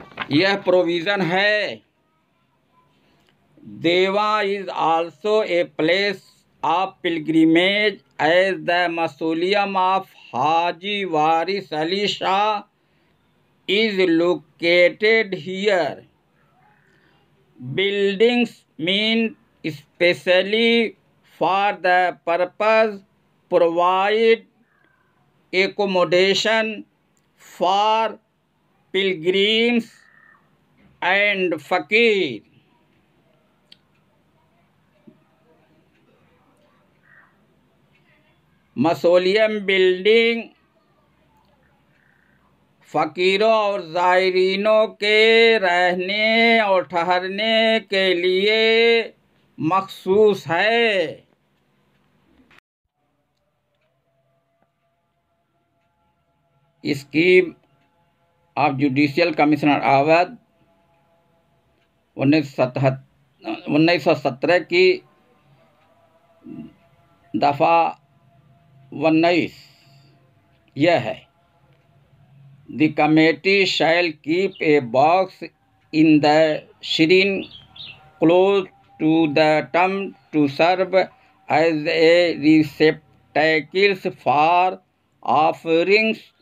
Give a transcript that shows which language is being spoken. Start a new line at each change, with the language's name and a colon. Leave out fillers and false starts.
Hindi: यह प्रोविज़न है,
English: Dewa is also a place of pilgrimage as the mausoleum of Haji Waris Ali Shah is located here. Buildings meant especially for the purpose provide accommodation for pilgrims and fakir.
Hindi: Mausoleum building फ़कीरों और ज़ायरीनों के रहने और ठहरने के लिए मखसूस है।
English: scheme of judicial commissioner Awadh 1917
Hindi: की दफ़ा 19 यह है,
English: The committee shall keep a box in the shrine close to the tomb to serve as a receptacle for offerings